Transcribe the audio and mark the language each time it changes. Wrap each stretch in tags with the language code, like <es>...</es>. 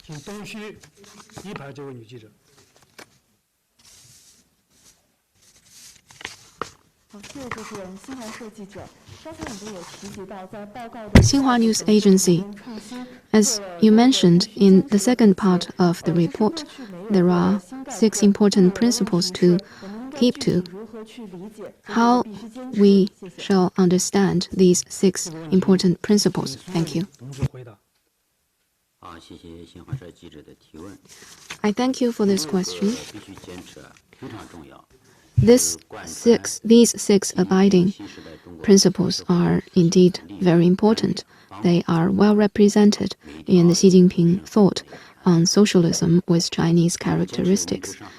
<zh>请东区一排这位女记者。好，谢谢主持人。新华社记者，刚才你们有提及到，在报告的</zh> <en>Xinhua News Agency, as you mentioned in the second part of the report, there are 6 important principles to keep to. How we shall understand these 6 important principles? Thank you.</en> <zh>同志回答。好，谢谢新华社记者的提问。</zh> <en>I thank you for this question.</en> <zh>必须坚持，非常重要。</zh> <en>These 6 abiding principles are indeed very important. They are well represented in the Xi Jinping thought on socialism with Chinese characteristics.</en>